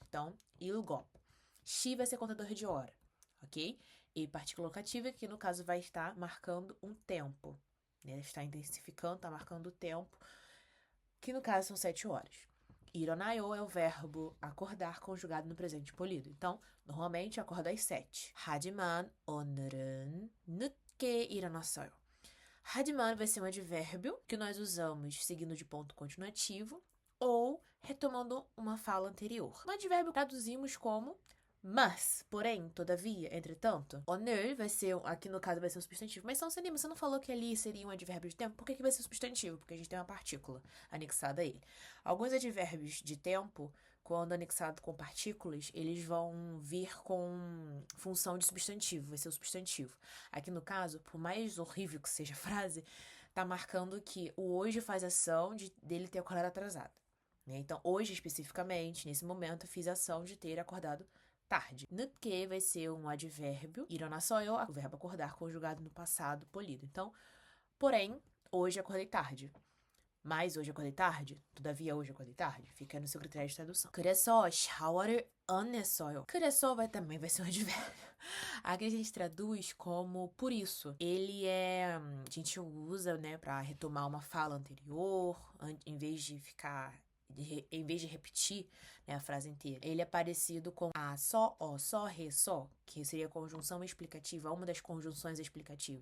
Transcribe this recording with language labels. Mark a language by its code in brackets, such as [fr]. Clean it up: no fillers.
[pt] Então, 일곱. 시 vai ser contador de hora, ok? E partícula locativa, que no caso vai estar marcando um tempo. Né? Está intensificando, está marcando o tempo, que no caso são 7 horas. 일어나요 é o verbo acordar conjugado no presente polido. Então, normalmente acorda às 7. [ko] 하지만 오늘은 늦게 일어났어요. [pt] 하지만 vai ser um advérbio que nós usamos seguindo de ponto continuativo ou retomando uma fala anterior. No advérbio traduzimos como mas, porém, todavia, entretanto. 오늘 vai ser, aqui no caso vai ser um substantivo. Mas São Celino, você não falou que ali seria um advérbio de tempo? Por que vai ser um substantivo? Porque a gente tem uma partícula anexada a ele. Alguns advérbios de tempo, quando anexado com partículas, eles vão vir com função de substantivo, vai ser o substantivo. Aqui no caso, por mais horrível que seja a frase, tá marcando que o hoje faz ação dele ter acordado atrasado. Né? Então, hoje especificamente, nesse momento, fiz a ação de ter acordado tarde. 늦게 vai ser um advérbio. 일어났어요, o verbo acordar conjugado no passado polido. Então, porém, hoje acordei tarde. Mas hoje acordei tarde? Todavia, hoje acordei tarde? Fica no seu critério de tradução. [ko] 그래서 샤워를 안 했어요. [pt] 그래서 também vai ser um advérbio. Aqui a gente traduz como por isso. Ele a gente usa, né, para retomar uma fala anterior, em vez de repetir, né, a frase inteira. Ele é parecido com a só, ó, só, re, só, que seria a conjunção explicativa, uma das conjunções explicativas.